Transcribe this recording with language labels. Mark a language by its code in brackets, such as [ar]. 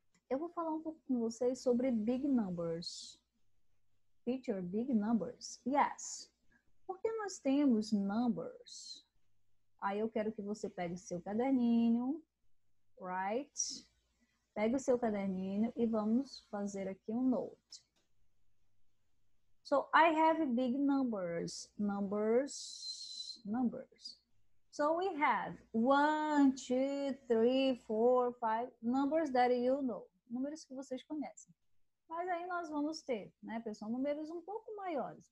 [pt] Eu vou falar um pouco com vocês sobre big numbers. [en] Feature big numbers. Yes. [pt] Porque nós temos numbers. Aí eu quero que você pegue o seu caderninho, right? Pegue o seu caderninho e vamos fazer aqui um note. [en] So, I have big numbers. Numbers. So we have 1, 2, 3, 4, 5 numbers that you know. [pt] Números que vocês conhecem. Mas aí nós vamos ter, né, pessoal, números um pouco maiores.